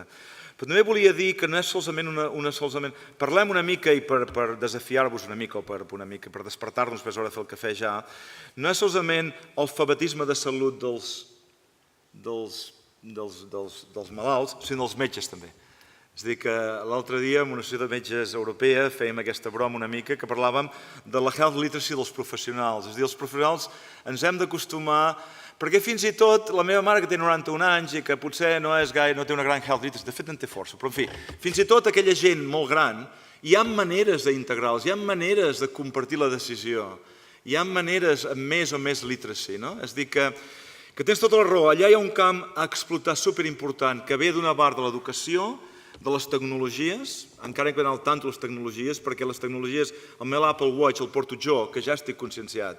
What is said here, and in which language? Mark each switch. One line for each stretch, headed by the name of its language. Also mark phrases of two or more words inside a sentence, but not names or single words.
Catalan: Però també volia dir que no és solament parlem una mica, i per desafiar-vos una mica, o per despertar-nos, després hora de fer el cafè ja, no és solament alfabetisme de salut dels malalts, sinó dels metges també. És a dir, que l'altre dia en una associació de metges europea fèiem aquesta broma una mica que parlàvem de la
English: health literacy
Catalan: dels professionals. És a dir, els professionals ens hem d'acostumar, perquè fins i tot la meva mare que té 91 anys i que potser no té una gran
English: health literacy,
Catalan: de fet en té força, però en fi, fins i tot aquella gent molt gran, hi ha maneres d'integrar-los, hi ha maneres de compartir la decisió, hi ha maneres amb més o més literacy, no? És a dir, que tens tota la raó, allà hi ha un camp a explotar superimportant que ve d'una part de l'educació, de les tecnologies, encara que no
Spanish: al tanto
Catalan: les tecnologies, perquè les tecnologies, el meu Apple Watch el porto jo, que ja estic conscienciat.